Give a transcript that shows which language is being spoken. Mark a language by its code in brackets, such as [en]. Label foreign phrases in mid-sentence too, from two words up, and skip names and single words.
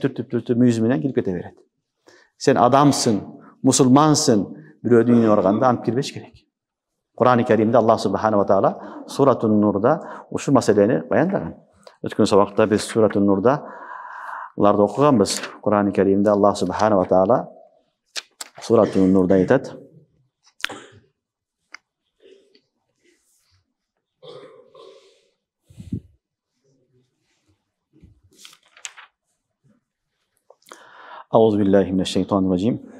[ky] Эшикти түртүп мүйүзү менен кирип кете берет. Сен адамсың, мусулмансың, бирөөдүн үйүнө барганда антип кирбеш керек. Кур'ан-ы Керимде [ar] الله سبحانه وتعالى [ky] Суратун Нурда ушу маселени баяндаган. Өткөн сабакта биз Суратун Нурда уларды окуганбыз. Кур'ан-ы Керимде [ar] الله سبحانه وتعالى [ky] Суратун Нурда айтат: [ar] أعوذ بالله من الشيطان الرجيم